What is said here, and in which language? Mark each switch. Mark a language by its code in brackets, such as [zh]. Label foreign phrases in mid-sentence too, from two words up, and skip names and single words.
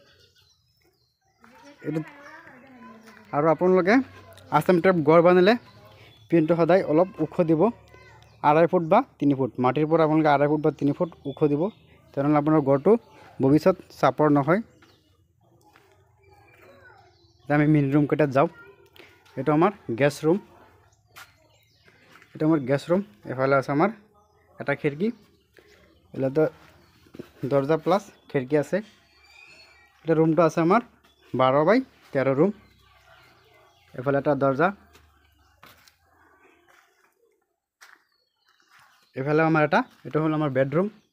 [as] এইটো আৰু আপোনালোকে আসাম টাইপ ঘৰ বানালে পিনটো সদায় অলপ ওখ দিব, 2.5 ফুট বা 3 ফুট। মাটিৰ পৰা আপোনালোকে 2.5 ফুট বা 3 ফুট ওখ দিব, তেনেহ'লে আপোনাৰ ঘৰটো ভৱিষ্যত চাপৰ নহয়। [bn] আমি [en] main room [bn] কেটাত যাও। এটা আমার [en] gas room, [bn] এটা আমার [en] gas room. [bn] এফালে আছে আমার এটা খিড়কি, এগুলো তো দরজা প্লাস খিড়কি আছে। এটা রুমটা আছে আমার 12 বাই 13 রুম। এফালে একটা দরজা, এফালে আমার এটা হলো আমার বেডরুম।